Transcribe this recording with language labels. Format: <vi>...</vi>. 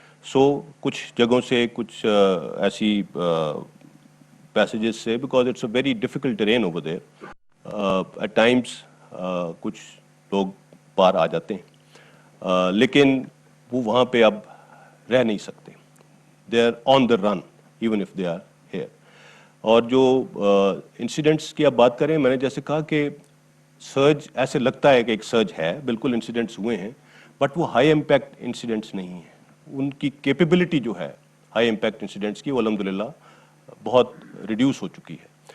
<ur>سو کچھ جگہوں سے کچھ ایسی پیسیجز سے،</ur> <en>because it's a very difficult terrain over there, at times</en> <ur>کچھ لوگ پار آ جاتے ہیں، لیکن وہ وہاں پہ اب رہ نہیں سکتے.</ur> <en>They are on the run even if they are here.</en> <ur>اور جو انسیڈنٹس کی آپ بات کریں، میں نے جیسے کہا کہ سرج ایسے لگتا ہے کہ ایک سرج ہے، بالکل انسیڈنٹس ہوئے ہیں، بٹ وہ ہائی امپیکٹ انسیڈنٹس نہیں ہیں. ان کی کیپیبلٹی جو ہے ہائی امپیکٹ انسیڈنٹس کی، وہ الحمدللہ بہت ریڈیوس ہو چکی ہے.</ur>